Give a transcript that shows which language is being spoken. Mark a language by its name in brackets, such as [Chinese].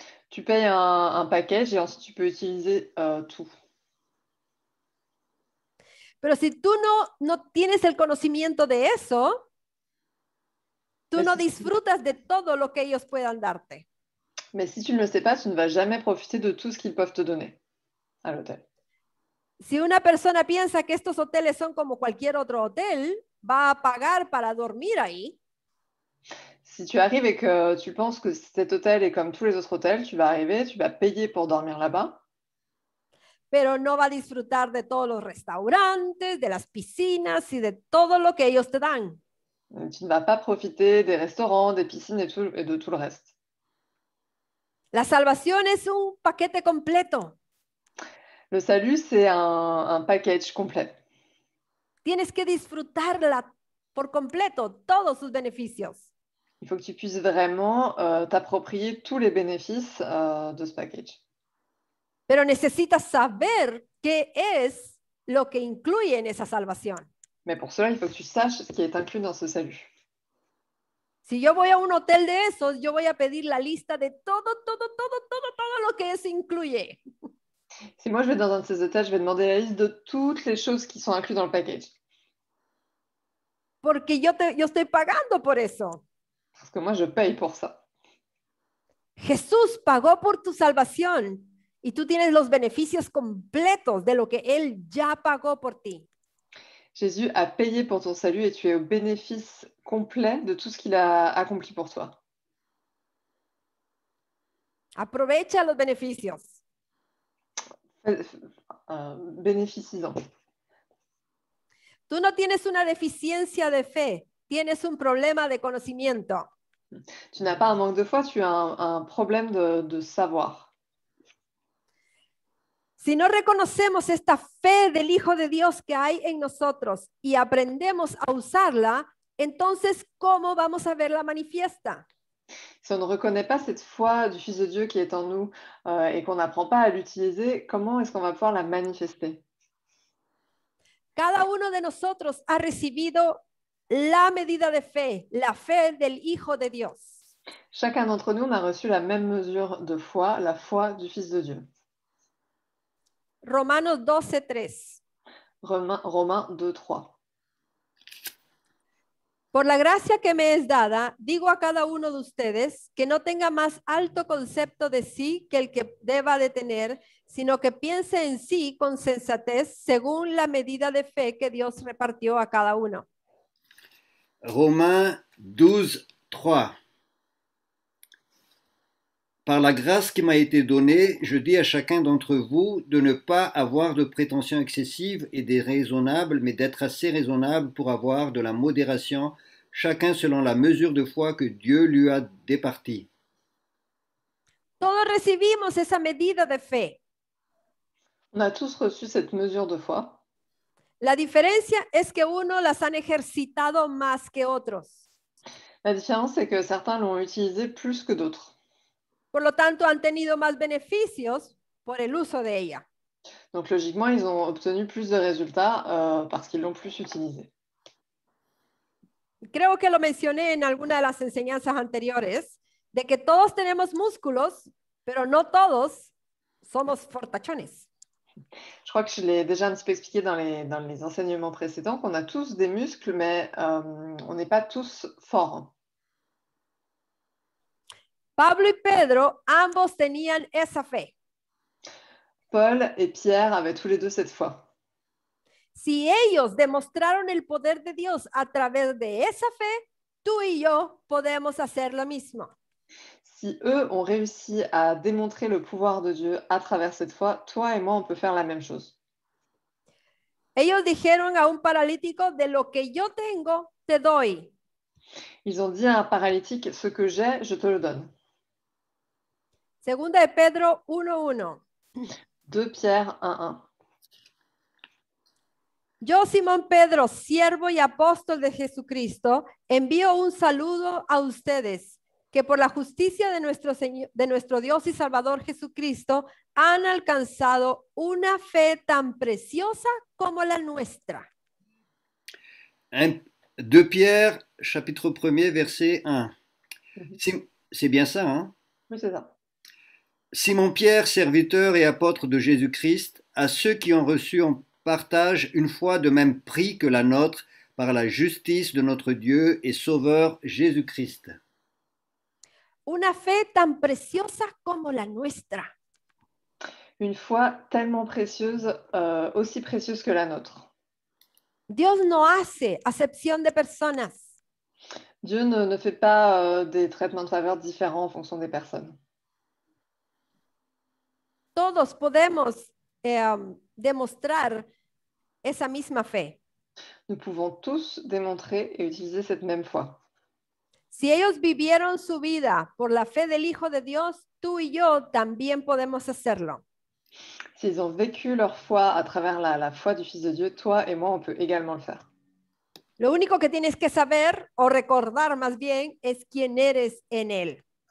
[French] Tu payes un package et ensuite tu peux utiliser tout. [Spanish] Pero si tú no tienes el conocimiento de eso, tú no disfrutas de todo lo que ellos puedan darte. [French] Mais si tu ne le sais pas, tu ne vas jamais profiter de tout ce qu'ils peuvent te donner à l'hôtel. [Spanish] Si una persona piensa que estos hoteles son como cualquier otro hotel, va a pagar para dormir ahí. [French] Si tu arrives et que tu penses que cet hôtel est comme tous les autres hôtels, tu vas arriver, tu vas payer pour dormir là-bas, [Spanish] Pero no va a disfrutar de todos los restaurantes, de las piscinas y de todo lo que ellos te dan. [French] tu ne vas pas profiter des restaurants, des piscines et de tout le reste. [Spanish] La salvación es un paquete completo. [French] Le salut, c'est un package complet. [Spanish] Tienes que disfrutarla por completo, todos sus beneficios. [French] Il faut que tu puisses vraiment t'approprier tous les bénéfices de ce package. [Spanish] Pero necesitas saber qué es lo que incluye en esa salvación. [French] Mais pour cela, il faut que tu saches ce qui est inclus dans ce salut. [Spanish] Si yo voy a un hotel de esos, yo voy a pedir la lista de todo lo que eso incluye. [French] Si moi je vais dans un de ces hôtels, je vais demander la liste de toutes les choses qui sont incluses dans le package. [Spanish] porque yo estoy pagando por eso. [French] Parce que moi, je paye pour ça. [Spanish] Jesús pagó por tu salvación y tú tienes los beneficios completos de lo que Él ya pagó por ti. [French] Jésus a payé pour ton salut et tu es au bénéfice complet de tout ce qu'il a accompli pour toi. [Spanish] Aprovecha los beneficios. [French] Bénéficie-en. [Spanish] Tú no tienes una deficiencia de fe, tienes un problema de conocimiento. [French] Tu n'as pas un manque de foi, tu as un problème de savoir. [Spanish] Si no reconocemos esta fe del Hijo de Dios que hay en nosotros y aprendemos a usarla, entonces, ¿cómo vamos a verla manifiesta? [French] Si on ne reconnaît pas cette foi du Fils de Dieu qui est en nous et qu'on n'apprend pas à l'utiliser, comment est-ce qu'on va pouvoir la manifester? [Spanish] Cada uno de nosotros ha recibido la medida de fe, la fe del Hijo de Dios. [French] Chacun d'entre nous, on a reçu la même mesure de foi, la foi du Fils de Dieu. [Spanish] Romanos 12:3. [French] Romains 2:3. [Spanish] Por la gracia que me es dada, digo a cada uno de ustedes que no tenga más alto concepto de sí que el que deba de tener, sino que piense en sí con sensatez según la medida de fe que Dios repartió a cada uno. [French] Romains 12:3. Par la grâce qui m'a été donnée, je dis à chacun d'entre vous de ne pas avoir de prétentions excessives et déraisonnables, mais d'être assez raisonnable pour avoir de la modération, chacun selon la mesure de foi que Dieu lui a départie. [Spanish] Todos recibimos esa medida de fe. [French] On a tous reçu cette mesure de foi. [Spanish] La diferencia es que unos las han ejercitado más que otros. [French] La différence, c'est que certains l'ont utilisée plus que d'autres. [Spanish] Por lo tanto, han tenido más beneficios por el uso de ella. [French] Donc logiquement, ils ont obtenu plus de résultats parce qu'ils l'ont plus utilisée. [Spanish] Creo que lo mencioné en alguna de las enseñanzas anteriores, de que todos tenemos músculos, pero no todos somos fortachones. [French] Je crois que je l'ai déjà un petit peu expliqué dans les enseignements précédents, qu'on a tous des muscles, mais on n'est pas tous forts. [Spanish] Pablo y Pedro, ambos tenían esa fe. [French] Paul et Pierre avaient tous les deux cette foi. [Spanish] Si ellos demostraron el poder de Dios a través de esa fe, tú y yo podemos hacer lo mismo. [French] Si eux ont réussi à démontrer le pouvoir de Dieu à travers cette foi, toi et moi, on peut faire la même chose. [Spanish] Ellos dijeron a un paralítico, de lo que yo tengo, te doy. [French] Ils ont dit à un paralytique, ce que j'ai, je te le donne. [Spanish] Segunda de Pedro 1:1. [French] 2 Pierre 1:1. [Spanish] Yo, Simón Pedro, siervo y apóstol de Jesucristo, envío un saludo a ustedes, que por la justicia de nuestro Dios y Salvador Jesucristo han alcanzado una fe tan preciosa como la nuestra. [French] 2 Pierre, chapitre 1er, verset 1. C'est bien ça, hein? Oui, c'est ça. Simon Pierre, serviteur et apôtre de Jésus-Christ, à ceux qui ont reçu en partage une foi de même prix que la nôtre par la justice de notre Dieu et Sauveur Jésus-Christ. [Spanish] Una fe tan preciosa como la nuestra. [French] Une foi tellement précieuse, aussi précieuse que la nôtre. [Spanish] Dios no hace acepción de personas. [French] Dieu ne fait pas des traitements de faveur différents en fonction des personnes. [Spanish] Todos podemos demostrar esa misma fe. [French] Nous pouvons tous démontrer et utiliser cette même foi. [Spanish] Si ellos vivieron su vida por la fe del Hijo de Dios, tú y yo también podemos hacerlo. [French] S'ils ont vécu leur foi à travers la foi du Fils de Dieu, toi et moi, on peut également le faire. [Spanish] Lo único que tienes que saber, o recordar más bien, es quién eres en Él.